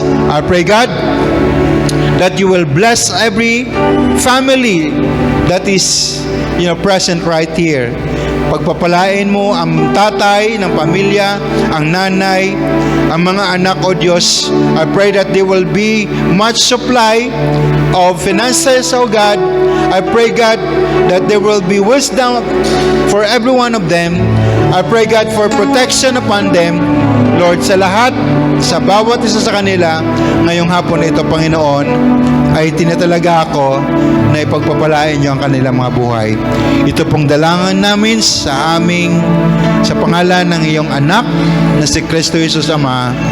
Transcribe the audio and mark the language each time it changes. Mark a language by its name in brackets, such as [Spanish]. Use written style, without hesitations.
[English] I pray, God, that you will bless every family that is present right here. [Filipino] Pagpapalain mo ang tatay ng pamilya, ang nanay, ang mga anak, O Diyos. [English] I pray that there will be much supply of finances, O God. I pray, God, that there will be wisdom for every one of them. I pray, God, for protection upon them. [Filipino] Lord, sa lahat, sa bawat isa sa kanila, ngayong hapon ito, Panginoon, ay tinatalaga ako na ipagpapalain niyo ang kanilang mga buhay. Ito pong dalangan namin sa pangalan ng iyong anak na si Kristo Jesus Ama.